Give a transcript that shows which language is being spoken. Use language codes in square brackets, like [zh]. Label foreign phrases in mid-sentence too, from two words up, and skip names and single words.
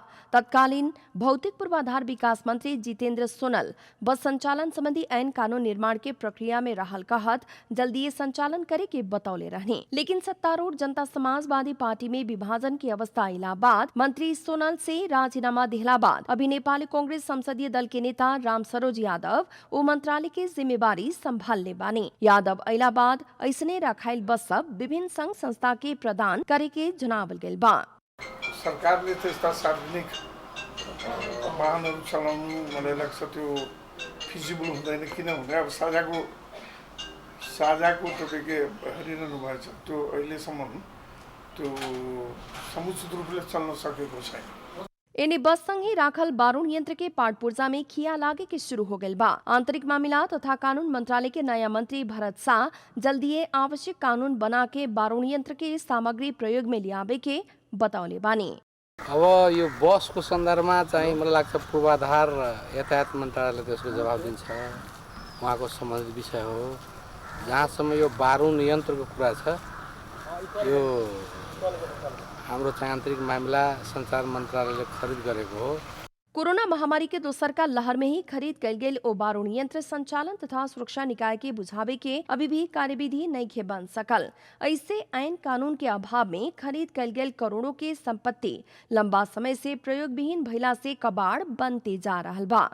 [bho] तत्कालीन भौतिक पूर्वाधार विकास मंत्री जितेंद्र सोनल बस संचालन संबंधी ऐन कानून निर्माण के प्रक्रिया में रहल कहत जल्दी संचालन करे के बतौले रहने, लेकिन सत्तारूढ़ जनता समाजवादी पार्टी में विभाजन की अवस्था आइला बाद मंत्री सोनल से राजीनामा दिला बाद अभी नेपाली कांग्रेस संसदीय दल के नेता राम सरोज यादव ओ मंत्रालय के जिम्मेवारी संभाल ले बानी। यादव अइला बाद ऐसने रखाइल बस सब विभिन्न संघ संस्था के प्रदान करे के जनावल गेल बा। [ne] सरकारले त्यस्ता सार्वजनिक वाहनहरू चलाउनु मलाई लाग्छ त्यो फिजिबल हुँदैन। किनभने अब साझाको तपाईँले हेरिरहनु भएको छ, त्यो अहिलेसम्म त्यो समुचित रूपले चल्न सकेको छैन। [bho] एने बस संगे राखल बारूण यंत्र के पार्ट पुर्जा में खिया लागे के शुरू हो गइल बा। आंतरिक मामला तथा कानून मंत्रालय के नया मंत्री भरत शाह जल्दीए आवश्यक कानून बना के बारूण यंत्र के सामग्री प्रयोग में लियाबे के बतौले बानी। [ne] अब यो बसको सन्दर्भमा चाहिँ मलाई लाग्छ पूर्वाधार यातायात मन्त्रालयले त्यसको जवाब दिन्छ, उहाँको सम्बन्धित विषय हो। जहाँसम्म यो बारूण यन्त्रको कुरा छ, यो हाम्रो चाहिँ आन्तरिक मामिला सञ्चार मन्त्रालयले खरिद गरेको हो। [bho] कोरोना महामारी के दोसर का लहर में ही खरीद कल गेल ओ बारूण यंत्र संचालन तथा सुरक्षा निकाय के बुझावे के अभी भी कार्यविधि नहीं बन सकल। ऐसे आईन कानून के अभाव में खरीद कल गेल करोड़ों के संपत्ति लंबा समय से प्रयोग विहीन भइला से कबाड़ बनते जा रहल बा।